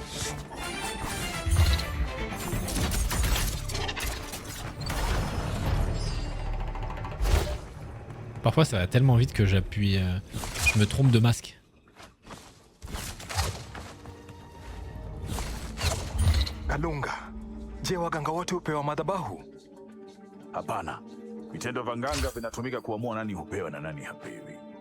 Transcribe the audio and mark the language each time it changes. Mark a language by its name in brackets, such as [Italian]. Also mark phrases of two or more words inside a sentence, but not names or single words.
[French] Parfois ça va tellement vite que j'appuie... je me trompe de masque. [Swahili] Kalunga, je waganga wote hupewa madhabahu? Hapana. Vitendo vya nganga vinatumika kuamua nani hupewa na nani hapewi.